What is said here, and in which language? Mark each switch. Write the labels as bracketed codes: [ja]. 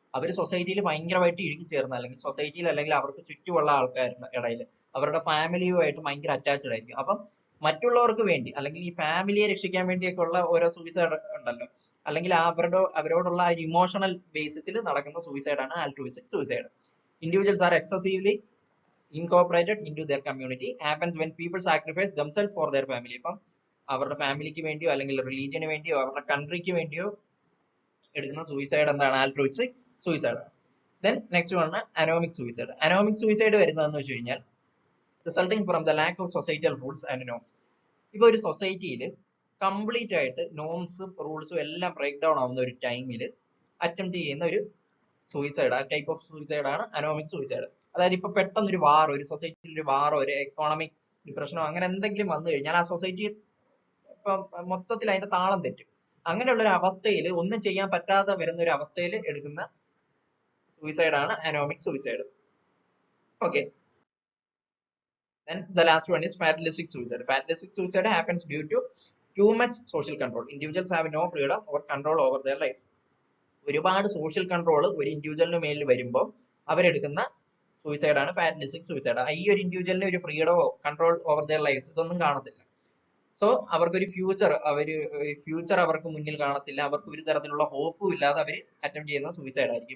[ml] അവർ സൊസൈറ്റിയിൽ ഭയങ്കരമായിട്ട് ഇഴുകിച്ചേർന്ന, അല്ലെങ്കിൽ സൊസൈറ്റിയിൽ അല്ലെങ്കിൽ അവർക്ക് ചുറ്റുമുള്ള ആൾക്കാരുടെ ഇടയിൽ അവരുടെ ഫാമിലിയുമായിട്ട് ഭയങ്കര അറ്റാച്ച്ഡ് ആയിരിക്കും. അപ്പം മറ്റുള്ളവർക്ക് വേണ്ടി അല്ലെങ്കിൽ ഈ ഫാമിലിയെ രക്ഷിക്കാൻ വേണ്ടിയൊക്കെ ഉള്ള ഓരോ സൂയിസൈഡ് ഉണ്ടല്ലോ, അല്ലെങ്കിൽ അവരോടുള്ള ഒരു ഇമോഷണൽ ബേസിസിൽ നടക്കുന്ന സൂയിസൈഡ് ആണ് ആൾട്രൂയിസ്റ്റിക് suicide. [en] Individuals are excessively incorporated into their community, happens when people sacrifice themselves for their family. [ml] ഇപ്പം അവരുടെ ഫാമിലിക്ക് വേണ്ടിയോ അല്ലെങ്കിൽ റിലീജിയന് വേണ്ടിയോ അവരുടെ കൺട്രിക്ക് വേണ്ടിയോ എടുക്കുന്ന സൂയിസൈഡ് എന്താണ്? ആൾട്രൂയിസ്റ്റിക് suicide. [en] then next one [ml] anomic suicide. [en] anomic suicide [ml] വരുന്നതെന്ന് വെച്ച് കഴിഞ്ഞാൽ [en] Resulting from the lack of societal rules and norms. [ml] ഇപ്പൊ ഒരു സൊസൈറ്റിയിൽ കംപ്ലീറ്റ് ആയിട്ട് നോംസും റൂൾസും എല്ലാം ബ്രേക്ക് ഡൗൺ ആവുന്ന ഒരു ടൈമിൽ അറ്റംപ്റ്റ് ചെയ്യുന്ന ഒരു സൂയിസൈഡ്, ആ ടൈപ്പ് ഓഫ് സൂയിസൈഡ് ആണ് അനോമിക് സൂയിസൈഡ്. അതായത് ഇപ്പൊ പെട്ടെന്ന് ഒരു വാറോ, ഒരു സൊസൈറ്റിയിൽ ഒരു വാറോ, ഒരു എക്കോണമിക് ഡിപ്രഷനോ അങ്ങനെ എന്തെങ്കിലും വന്നു കഴിഞ്ഞാൽ ആ സൊസൈറ്റി ഇപ്പൊ മൊത്തത്തിൽ അതിന്റെ താളം തെറ്റും. അങ്ങനെയുള്ള ഒരു അവസ്ഥയിൽ ഒന്നും ചെയ്യാൻ പറ്റാതെ വരുന്ന ഒരു അവസ്ഥയിൽ എടുക്കുന്ന സൂയിസൈഡ് ആണ് anomic suicide. Okay. [en] Then the last one is fatalistic suicide. Fatalistic suicide happens due to too much social control. Individuals have no freedom or control over their lives. [ml] ഒരുപാട് സോഷ്യൽ കൺട്രോൾ ഒരു ഇൻഡിവിജ്വലിന് മേലിൽ വരുമ്പോൾ അവരെടുക്കുന്ന suicide ആണ് ഫാറ്റലിസ്റ്റിക് suicide. ഈ ഒരു ഇൻഡിവിജ്വലിന് ഒരു ഫ്രീഡമോ [en] control over their lifes [ml] ഇതൊന്നും കാണത്തില്ല. സോ അവർക്കൊരു ഫ്യൂച്ചർ അവർക്ക് മുന്നിൽ കാണത്തില്ല, അവർക്ക് ഒരു തരത്തിലുള്ള ഹോപ്പും ഇല്ലാതെ അവർ അറ്റംപ്റ്റ് ചെയ്യുന്ന സൂയിസൈഡ് ആയിരിക്കും.